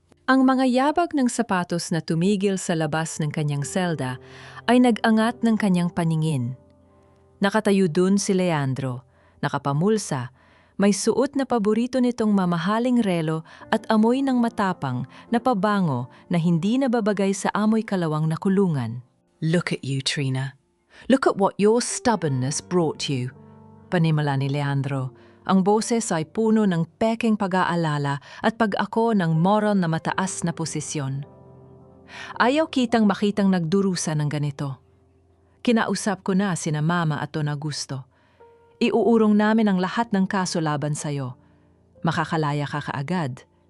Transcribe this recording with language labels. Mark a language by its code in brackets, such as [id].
[tl] Ang mga yabag ng sapatos na tumigil sa labas ng kanyang selda ay nag-angat ng kanyang paningin. Nakatayo dun si Leandro, nakapamulsa, May suot na paborito nitong mamahaling relo at amoy ng matapang na pabango na hindi nababagay sa amoy kalawang na kulungan. [en] Look at you, Trina. Look at what your stubbornness brought you. [tl] Panimala ni Leandro. Ang boses ay puno ng pekeng pag-aalala at pag-ako ng moral na mataas na posisyon. Ayaw kitang makitang nagdurusa ng ganito. Kinausap ko na sina Mama at Don Augusto. Iuurong namin ang lahat ng kaso laban sa'yo. Makakalaya ka kaagad.